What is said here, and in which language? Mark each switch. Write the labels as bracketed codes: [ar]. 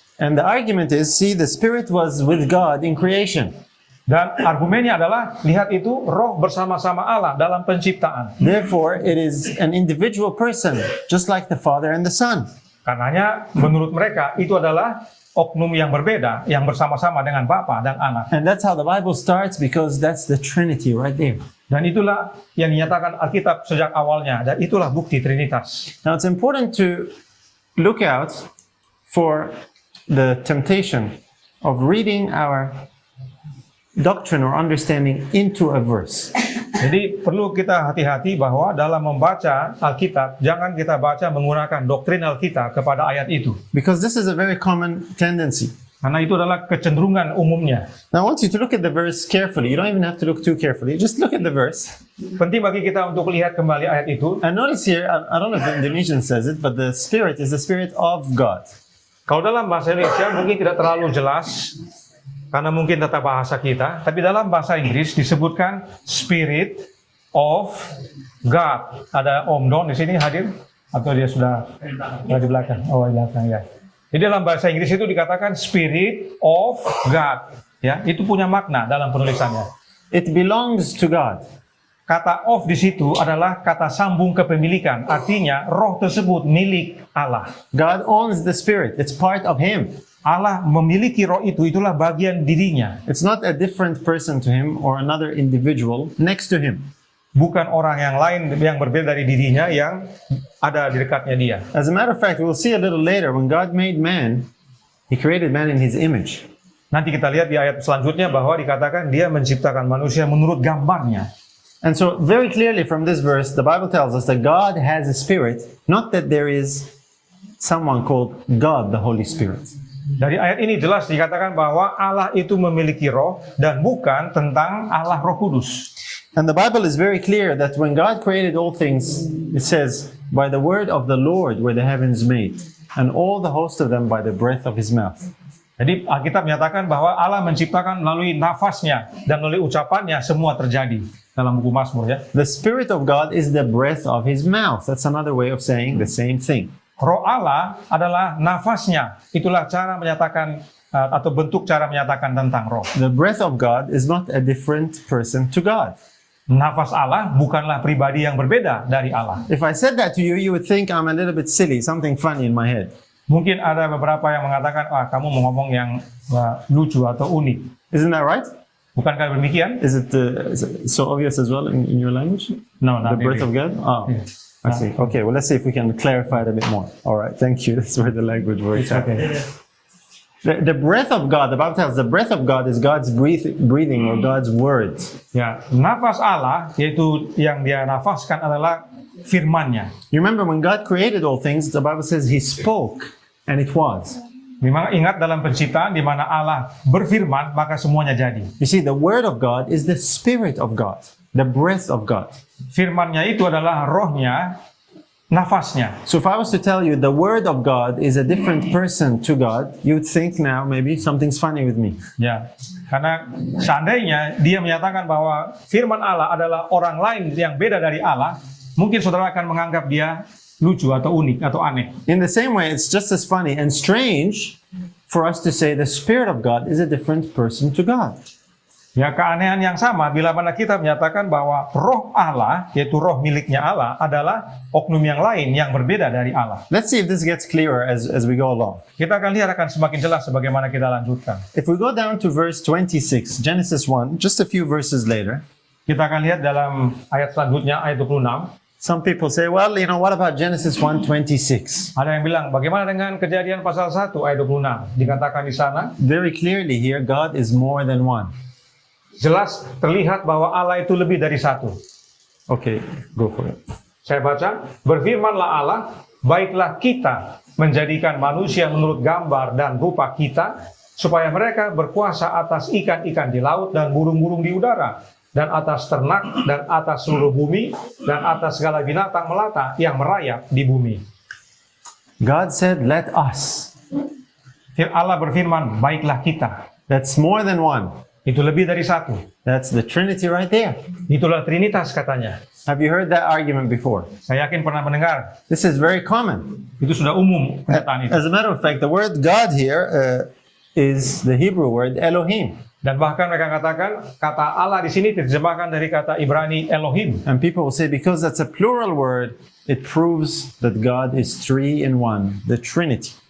[en] And the argument is, see, the Spirit was with God in creation. [id] Dan argumennya adalah, lihat itu, roh bersama-sama Allah dalam penciptaan. [en] Therefore, it is an individual person, just like the Father and the Son. [id] Karenanya, menurut mereka, itu adalah oknum yang berbeda, yang bersama-sama dengan Bapa dan Anak. [en] And that's how the Bible starts, because that's the Trinity right there. [id] Dan itulah yang dinyatakan Alkitab sejak awalnya, dan itulah bukti Trinitas. [en] Now, it's important to look out for the temptation of reading our doctrine or understanding into a verse. [id] Jadi perlu kita hati-hati bahwa dalam membaca Alkitab, jangan kita baca menggunakan doktrinal kita kepada ayat itu. [en] Because this is a very common tendency. [id] Karena itu adalah kecenderungan umumnya. [en] Now, I want you to look at the verse carefully. You don't even have to look too carefully. Just look at the verse. [id] Penting bagi kita untuk lihat kembali ayat itu. [en] And notice here, I don't know if the Indonesian says it, but the Spirit is the Spirit of God. [id] Kalau dalam bahasa Indonesia mungkin tidak terlalu jelas, karena mungkin tata bahasa kita, tapi dalam bahasa Inggris disebutkan [en] Spirit of God. [id] Ada Om Don di sini hadir? Atau dia sudah di belakang? Oh, di belakang ya. Jadi dalam bahasa Inggris itu dikatakan [en] Spirit of God. [id] Ya, itu punya makna dalam penulisannya. [en] It belongs to God. [id] Kata of di situ adalah kata sambung kepemilikan. Artinya roh tersebut milik Allah. [en] God owns the Spirit. It's part of Him. [id] Allah memiliki roh itu, itulah bagian dirinya. [en] It's not a different person to Him or another individual next to Him. [id] Bukan orang yang lain yang berbeda dari dirinya yang ada di dekatnya dia. [en] As a matter of fact, we'll see a little later, when God made man, He created man in His image. [id] Nanti kita lihat di ayat selanjutnya bahwa dikatakan dia menciptakan manusia menurut gambarnya. [en] And so very clearly from this verse, the Bible tells us that God has a spirit, not that there is someone called God, the Holy Spirit. [id] Dari ayat ini jelas dikatakan bahwa Allah itu memiliki roh dan bukan tentang Allah Roh Kudus. [en] And the Bible is very clear that when God created all things, it says, by the word of the Lord were the heavens made, and all the host of them by the breath of His mouth. [id] Jadi Alkitab menyatakan bahwa Allah menciptakan melalui nafasnya dan melalui ucapannya semua terjadi. Dalam buku Mazmur ya. [en] The Spirit of God is the breath of His mouth. That's another way of saying the same thing. [id] Roh Allah adalah nafasnya. Itulah cara menyatakan atau bentuk cara menyatakan tentang roh. [en] The breath of God is not a different person to God. [id] Nafas Allah bukanlah pribadi yang berbeda dari Allah. [en] If I said that to you, you would think I'm a little bit silly, something funny in my head. [id] Mungkin ada beberapa yang mengatakan, kamu mau ngomong yang lucu atau unik. [en] Isn't that right? [id] Bukankah demikian? [en] Is it so obvious as well in your language? No, The not breath really. of God? Oh, I see. Okay, well, let's see if we can clarify it a bit more. All right, thank you. That's where the language works out. Okay. The breath of God, the Bible tells us the breath of God is God's breathing or God's words. [id] Ya, nafas Allah, yaitu yang dia nafaskan adalah firman-Nya. [en] You remember when God created all things, the Bible says He spoke and it was. [id] Memang ingat dalam penciptaan di mana Allah berfirman, maka semuanya jadi. [en] You see, the word of God is the Spirit of God, the breath of God. [id] Firman-Nya itu adalah rohnya, nafasnya. [en] So if I was to tell you the word of God is a different person to God, you would think now maybe something's funny with me. [id] Ya, karena seandainya dia menyatakan bahwa firman Allah adalah orang lain yang beda dari Allah, mungkin saudara akan menganggap dia lucu atau unik atau aneh. [en] In the same way, it's just as funny and strange for us to say the Spirit of God is a different person to God. [id] Ya, keanehan yang sama bila mana kita menyatakan bahwa roh Allah, yaitu roh miliknya Allah, adalah oknum yang lain yang berbeda dari Allah. [en] Let's see if this gets clearer as we go along. [id] Kita akan lihat akan semakin jelas sebagaimana kita lanjutkan. [en] If we go down to verse 26, Genesis 1, just a few verses later, [id] Kita akan lihat dalam ayat selanjutnya, ayat 26. [en] some people say, well, what about Genesis 1:26? [id] Ada yang bilang, bagaimana dengan Kejadian pasal 1 ayat 26? Dikatakan di sana, [en] Very clearly here, God is more than one. [id] jelas terlihat bahwa Allah itu lebih dari satu. [en] Okay, go for it. [id] Saya baca, berfirmanlah Allah, baiklah kita menjadikan manusia menurut gambar dan rupa kita, supaya mereka berkuasa atas ikan-ikan di laut dan burung-burung di udara, dan atas ternak, dan atas seluruh bumi, dan atas segala binatang melata yang merayap di bumi. [en] God said, let us. [id] Allah berfirman, baiklah kita. [en] That's more than one. [id] Itu lebih dari satu. [en] That's the Trinity right there. [id] Itulah Trinitas katanya. [en] Have you heard that argument before? [id] Saya yakin pernah mendengar. [en] This is very common. [id] Itu sudah umum pernyataan itu. [en] As a matter of fact, the word God here is the Hebrew word Elohim. [id] Dan bahkan mereka katakan, kata Allah di sini diterjemahkan dari kata Ibrani Elohim. [en] And people will say, because that's a plural word, it proves that God is three in one, the Trinity.